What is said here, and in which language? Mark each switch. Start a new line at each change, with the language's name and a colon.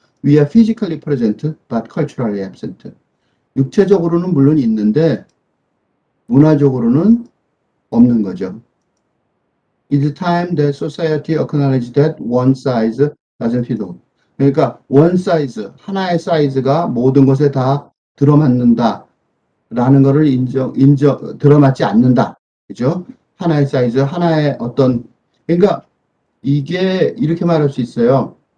English: We are physically present, but culturally absent.
Korean: 육체적으로는 물론 있는데 문화적으로는 없는 거죠.
English: It's time that society acknowledges that one size doesn't fit all.
Korean: 그러니까
English: one size,
Korean: 하나의 사이즈가 모든 것에 다 들어맞는다 라는 거를 들어맞지 않는다. 그죠? 하나의 사이즈, 하나의 어떤, 그러니까 이게 이렇게 말할 수 있어요.